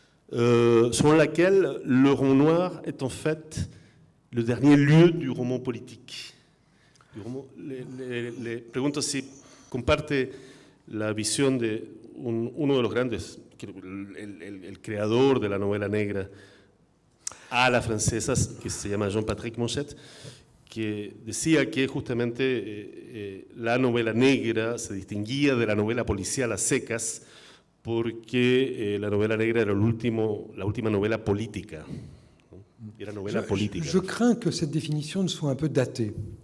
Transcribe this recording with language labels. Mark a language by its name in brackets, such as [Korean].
[French] selon laquelle le roman noir est en fait le dernier lieu du roman politique. [Spanish] Le pregunto si comparte la visión de uno de los grandes, el creador de la novela negra a la francesa, que se llama Jean-Patrick Monchet, que decía que justamente la novela negra se distinguía de la novela policial a secas porque la novela negra era la última novela política. ¿No? Era novela política. [French] Je crains que cette définition ne soit un peu datée.